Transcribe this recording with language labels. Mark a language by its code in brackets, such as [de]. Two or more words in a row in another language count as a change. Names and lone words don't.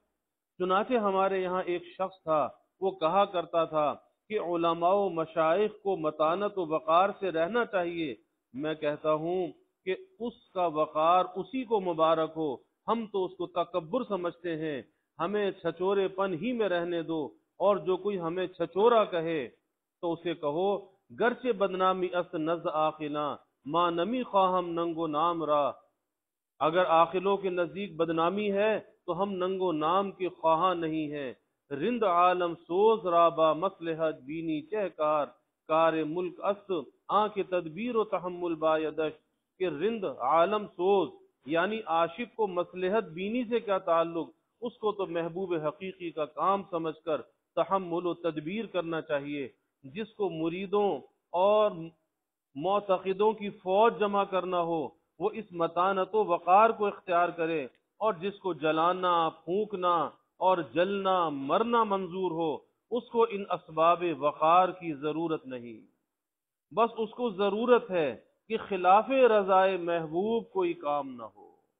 [ur] چنانچہ ہمارے یہاں ایک شخص تھا، وہ کہا کرتا تھا کہ علماء و مشائخ کو متانت و وقار سے رہنا چاہیے۔ میں کہتا ہوں کہ اس کا وقار اسی کو مبارک ہو، ہم تو اس کو تکبر سمجھتے ہیں۔ ہمیں چھچورے پن ہی میں رہنے دو، اور جو کوئی ہمیں چھچورا کہے تو اسے کہو [fa] گرچہ بدنامی است نزد آخنا ما نمی خواہم ننگ و نام را۔ [ur] اگر عاقلوں کے نزدیک بدنامی ہے تو ہم ننگ و نام کے خواہاں نہیں ہیں۔ [fa] رند عالم سوز رابا مصلحت بینی چہکار کار ملک است آنکھ تدبیر و تحمل بایدش، [ur] کہ رند عالم سوز یعنی عاشق کو مصلحت بینی سے کیا تعلق، اس کو تو محبوب حقیقی کا کام سمجھ کر تحمل و تدبیر کرنا چاہیے۔ جس کو مریدوں اور معتقدوں کی فوج جمع کرنا ہو وہ اس متانت و وقار کو اختیار کرے، اور جس کو جلانا، پھونکنا اور جلنا، مرنا منظور ہو اس کو ان اسباب وقار کی ضرورت نہیں، بس اس کو ضرورت ہے کہ خلاف رضائے محبوب کوئی کام نہ ہو،